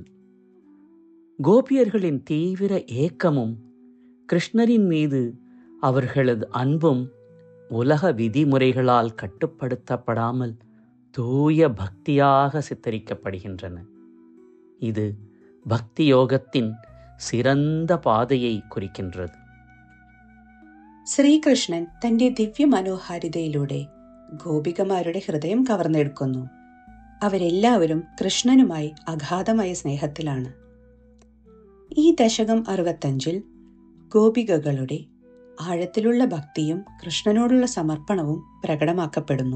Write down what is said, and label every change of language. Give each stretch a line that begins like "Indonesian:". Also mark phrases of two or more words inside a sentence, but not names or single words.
Tamil: கோபியர்களின் தீவிர ஏக்கமும் கிருஷ்ணரின் மீது அவர்களது அன்பும் உலக விதிமுறைகளால் கட்டுப்படுத்தப்படாமல் தூய பக்தியாக சித்தரிக்கப்படுகின்றன. இது பக்தி யோகத்தின் சிறந்த பாதையை குறிக்கின்றது.
Malayalam: ശ്രീകൃഷ്ണൻ തന്റെ ദിവ്യ മനോഹാരിതയിലൂടെ ഗോപികമാരുടെ ഹൃദയം കവർന്നെടുക്കുന്നു. അവരെല്ലാവരും കൃഷ്ണനുമായി അഗാധമായ സ്നേഹത്തിലാണ്. ഈ ദശകം 65 ഗോപികകളുടെ ആഴത്തിലുള്ള ഭക്തിയും കൃഷ്ണനോടുള്ള സമർപ്പണവും പ്രകടമാക്കപ്പെടുന്നു.